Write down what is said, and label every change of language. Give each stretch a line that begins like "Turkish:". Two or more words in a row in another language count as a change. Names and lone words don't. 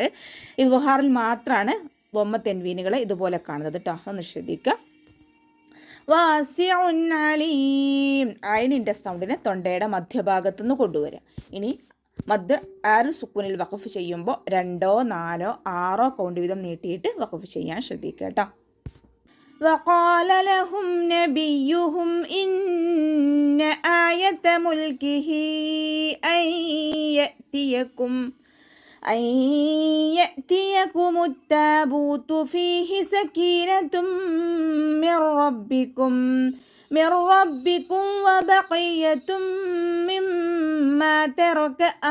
Malayalam: ഇദ്ഹാറിൽ മാത്രമാണ് വമ്മ തെൻവീനുകളെ ഇതുപോലെ കാണുന്നത് കേട്ടോ, ഒന്ന് ശ്രദ്ധിക്കുക.
Arabic: واسع عليم.
Malayalam: ഐനിൻ്റെ സൗണ്ടിനെ തൊണ്ടയുടെ മധ്യഭാഗത്തുനിന്ന് കൊണ്ടുവരിക. ഇനി മദ് 6 സുക്കൂനിൽ വഖഫ് ചെയ്യുമ്പോൾ 2 4 6 കൗണ്ട് വീതം നീട്ടിയിട്ട് വഖഫ് ചെയ്യാൻ ശ്രദ്ധിക്കുക കേട്ടോ.
Arabic: وقال لهم نبيهم إن آية ملكه أن يأتيكم التابوت فيه سكينة من ربكم وبقية مما ترك